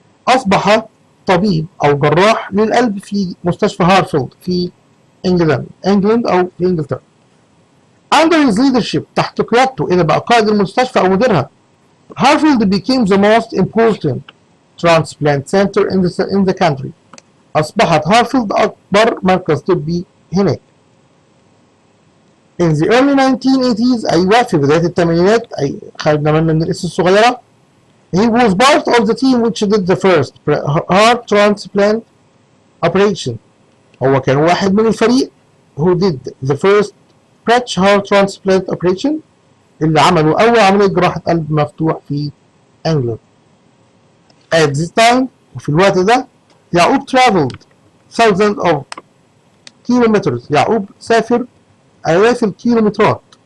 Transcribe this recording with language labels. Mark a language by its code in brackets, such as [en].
[ar] أصبح طبيب أو جراح للقلب في مستشفى هارفيلد في إنجلند أو في إنجلترا. [en] Under his leadership، [ar] تحت قيادته، إذا بقى قائد المستشفى أو مديرها. [en] Harfield became the most important transplant center in the country. [ar] أصبحت هارفيلد أكبر مركز طبي هناك. [en] In the early 1980s، [ar] أيوة في بداية الثمانينات، أي خرجنا من الاسم الصغيرة. [en] He was part of the team which did the first heart transplant operation. [ar] هو كان واحد من الفريق [en] who did the first heart transplant operation، [ar] اللي عملوا أول عملية جراحة قلب مفتوح في إنجلند. [en] At this time، [ar] وفي الوقت ده، [en] يعقوب traveled thousands of kilometers. [ar] يعقوب سافر آلاف الكيلومترات.